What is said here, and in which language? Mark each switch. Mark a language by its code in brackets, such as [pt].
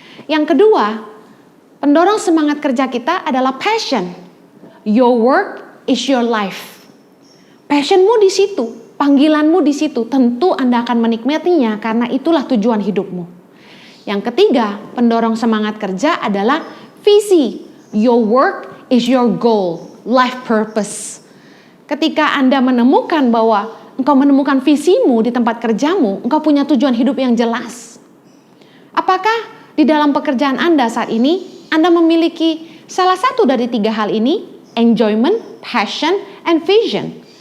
[id] Yang kedua, pendorong semangat kerja kita adalah passion. [en] Your work is your life. [id] Passionmu di situ, panggilanmu di situ. Tentu Anda akan menikmatinya karena itulah tujuan hidupmu. Yang ketiga, pendorong semangat kerja adalah visi. [en] Your work is your goal, life purpose. [id] Ketika Anda menemukan bahwa engkau menemukan visimu di tempat kerjamu, engkau punya tujuan hidup yang jelas. Apakah di dalam pekerjaan Anda saat ini Anda memiliki salah satu dari 3 hal ini, [en] enjoyment, passion, and vision.